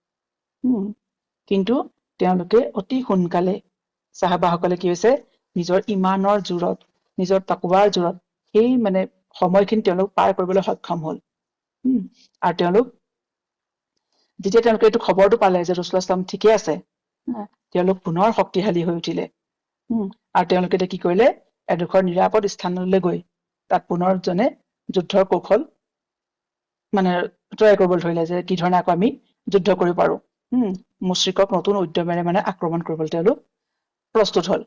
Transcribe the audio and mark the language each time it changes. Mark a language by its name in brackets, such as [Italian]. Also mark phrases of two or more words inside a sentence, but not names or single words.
[Assamese] কিন্তু তেওঁলোকে অতি সোনকালে সাহাবাসকলে কি হৈছে, নিজৰ ইমানৰ জোৰত, নিজৰ তাকৱাৰ জোৰত সেই মানে সময়খিনি তেওঁলোক পাৰ কৰিবলৈ সক্ষম হ'ল। আৰু তেওঁলোক যেতিয়া তেওঁলোকে এইটো খবৰটো পালে যে [Arabic] رسول الله صلى الله عليه وسلم [Assamese] ঠিকে আছে, তেওঁলোক পুনৰ শক্তিশালী হৈ উঠিলে। আৰু তেওঁলোকে এতিয়া কি কৰিলে, এডোখৰ নিৰাপদ স্থানলৈ গৈ তাত পুনৰ জনে যুদ্ধৰ কৌশল মানে তৈয়াৰ কৰিবলৈ ধৰিলে যে কি ধৰণে আকৌ আমি যুদ্ধ কৰিব পাৰো। মুশ্ৰিকক নতুন উদ্যমেৰে মানে আক্ৰমণ কৰিবলৈ তেওঁলোক প্ৰস্তুত হ'ল।